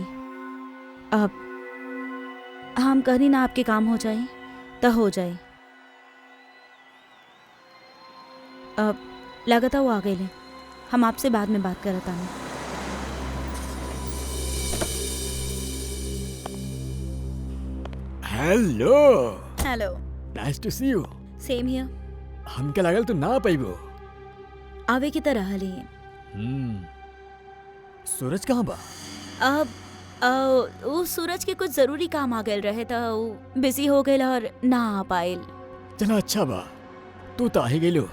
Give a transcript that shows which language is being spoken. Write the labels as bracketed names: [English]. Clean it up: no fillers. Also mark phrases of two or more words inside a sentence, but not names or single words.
[Bhojpuri] अब हम कहनी ना आपके काम हो जाए तो हो जाए। अब लगता वो आ गए ले। हम आपसे बाद में बात करत आनी। [English] हेलो। हेलो। nice to see you. same here. [Bhojpuri] हमके लागल तू ना पाइबो। आवे की तरह हली। सूरज कहाँ बा? अब वो सूरज के कुछ जरूरी काम आ गए रहे तो वो बिजी हो गए और ना आ पायल। चला अच्छा बा, तू तो आ ही गेलो।